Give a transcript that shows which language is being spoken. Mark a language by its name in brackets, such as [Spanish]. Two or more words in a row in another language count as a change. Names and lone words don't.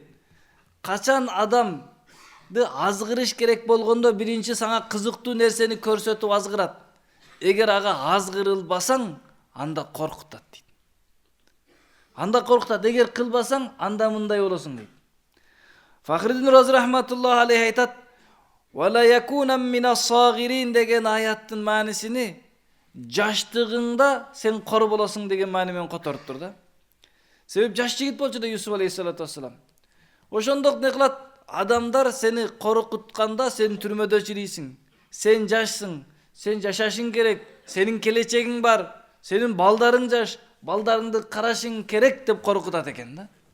[Kyrgyz] Качан адамды азгырыш керек болгондо биринчи сага кызыктуу нерсени көрсөтүп азгырат. Эгер ага азгырылбасаң, анда коркутат дейт. Анда коркутат, эгер кылбасаң, анда мындай болосуң дейт. Фахриддин Рази [Arabic] رحمة الله عليه [Kyrgyz] айтат: [Arabic] "وليكونا من الصاغرين" [Kyrgyz] деген аяттын маанисини жаштыгыңда сен кор болосуң деген маани менен которуптур да. Себеп жаш жигит болчу да Юсуф [Arabic] عليه الصلاة والسلام. [Kyrgyz] Ошондок не кылат? Адамдар сени коркутканда сен түрмөдө чирийсиң. Сен жашсың, сен жашашың керек, сенин келечегиң бар, сенин балдарың жаш, балдарыңды карашың керек деп коркутат экен да.